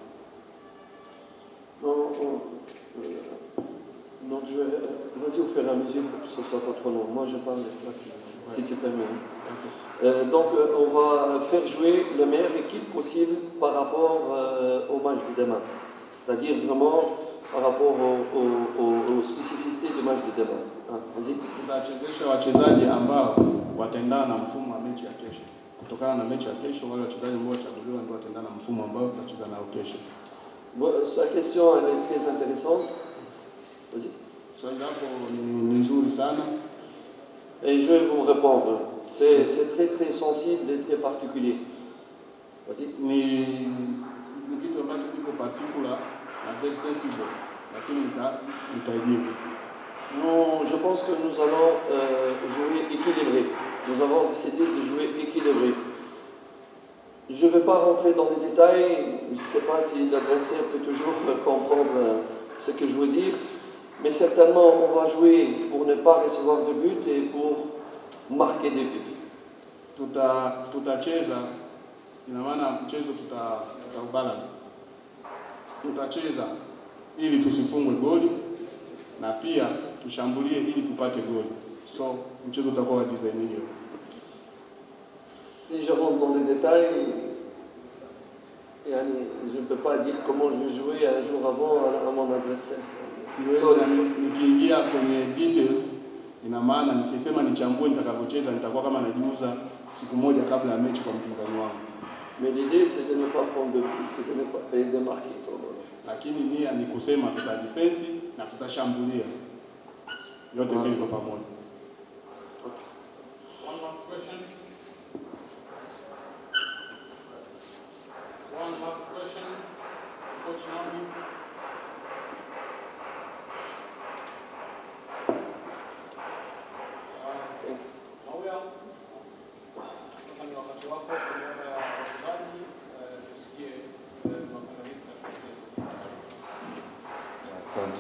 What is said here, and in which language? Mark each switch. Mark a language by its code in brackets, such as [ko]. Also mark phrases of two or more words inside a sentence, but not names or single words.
[fr] Non, vas-y au fur et à mesure pour que ce soit pas trop long. Moi, je parle si tu permets. Donc, on va faire jouer la meilleure équipe possible par rapport au match de demain. C'est-à-dire vraiment par rapport aux spécificités du match de demain. Vas-y. [sw] Tutachezesha wachezaji ambao wataendana na mfumo wa mechi ya kesho. Kutokana na mechi ya kesho, wale wachezaji ambao watachaguliwa ndio wataendana na mfumo ambao tutacheza nao kesho. [fr] Sa question elle est très intéressante. Vas-y. [sw] Swali lako ni nzuri sana. [fr] Et je vais vous répondre. C'est très très sensible et très particulier. Vas-y. [sw] Ni kitu ambacho kiko particular na [en] very sensible, [sw] lakini nitajibu. [fr] Je pense que nous allons jouer équilibré. Nous avons décidé de jouer équilibré. Je ne vais pas rentrer dans les détails. Je ne sais pas si l'adversaire peut toujours comprendre ce que je veux dire. Mais certainement, on va jouer pour ne pas recevoir de but et pour marquer des buts. [sw] Tutacheza, ina maana mchezo balance. Tutacheza ili tusifungwe goli na pia tushambulie ili tupate goli. So mchezo utakuwa wa design hiyo. [fr] Si je rentre dans les détails, je ne peux pas dire comment je vais jouer un jour avant à mon adversaire. [sw] Nikiingia kwenye details, ina maana nikisema nichambue nitakavyocheza nitakuwa kama najiuza siku moja kabla ya mechi kwa mpinzani wangu. [fr] Mais l'idée c'est de ne pas prendre de but, c'est de ne pas payer de marquer. [sw] Lakini nia ni kusema tutadefense na tutashambulia. Yote mbili kwa pamoja. [en] One last question. One last question. Coach Nabi. [sw] Sasa ni wakati wako kwa niaba ya wachezaji tusikie Asante.